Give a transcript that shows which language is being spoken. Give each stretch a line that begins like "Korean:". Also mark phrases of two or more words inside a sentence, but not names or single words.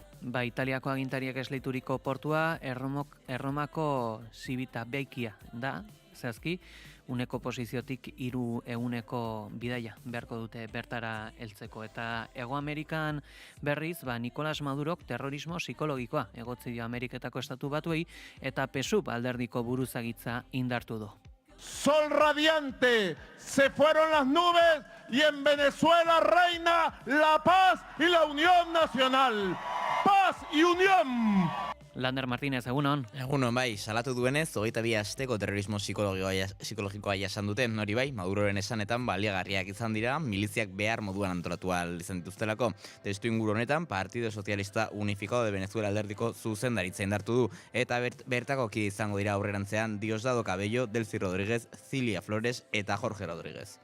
Basque: Italiako agintariak esleituriko portua Erromako Zibita Beikia da, zehazki, uneko posiziotik 300 bidaia beharko dute bertara heltzeko. Eta Hego Amerikan berriz, Nicolas Madurok terrorismo psikologikoa egotzi dio Ameriketako Estatu Batuei eta PSUV alderdiko buruzagitza indartu du.
Spanish: Sol radiante, se fueron las nubes y en Venezuela reina la paz y la unión nacional. Paz y unión!
Basque: Lander Martínez, egunon. Egunon, salatu duenez, 22 asteko terrorismo psikologikoa jasan duten, hori Maduroren esanetan baliagarriak izan dira, miliziak behar moduan antolatu ahal izan dituztelako. Testu inguru honetan, Partido Socialista Unificado de Venezuela alderdiko zuzendaritza indartu du, eta bertako ki izango dira aurrerantzean Diosdado Cabello, Delcy Rodríguez, Cilia Flores eta Jorge Rodríguez.